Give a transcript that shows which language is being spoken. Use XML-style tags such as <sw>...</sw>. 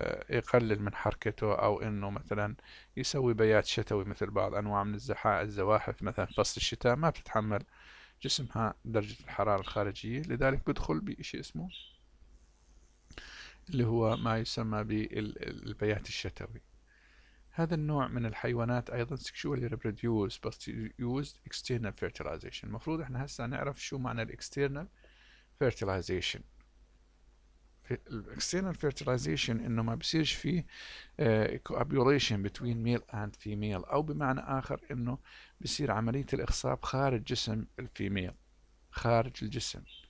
<ar>يقلل من حركته، او انه مثلا يسوي بيات شتوي مثل بعض انواع من الزواحف مثلا في فصل الشتاء ما بتتحمل جسمها درجة الحرارة الخارجية، لذلك بدخل بشيء اسمه اللي هو ما يسمى بالبيات الشتوي. هذا النوع من الحيوانات أيضا</ar> <en>sexually reproduce but use external fertilization.</en> <ar>المفروض احنا هسه نعرف شو معنى الاكسترنال fertilization. الاكسترنال fertilization انه ما بصيرش فيه</ar> <en>copulation between male and female،</en> <ar>او بمعنى اخر انه بصير عملية الاخصاب خارج جسم الفيميل، خارج الجسم.</ar>